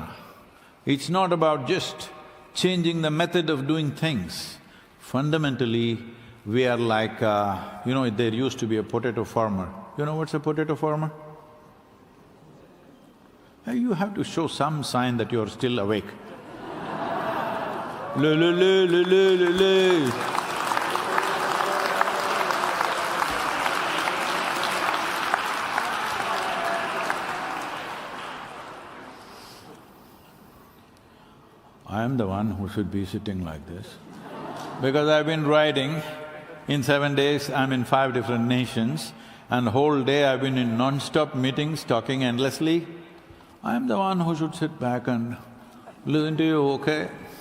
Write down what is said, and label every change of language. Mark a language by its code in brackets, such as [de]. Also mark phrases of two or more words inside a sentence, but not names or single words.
[en] It's not about just changing the method of doing things. Fundamentally, we are like, there used to be a potato farmer. You know what's a potato farmer? You have to show some sign that you're still awake. Le le le le le le le. I am the one who should be sitting like this, because I've been writing. In 7 days, I'm in 5 different nations, and the whole day I've been in non-stop meetings, talking endlessly. I'm the one who should sit back and listen to you, okay?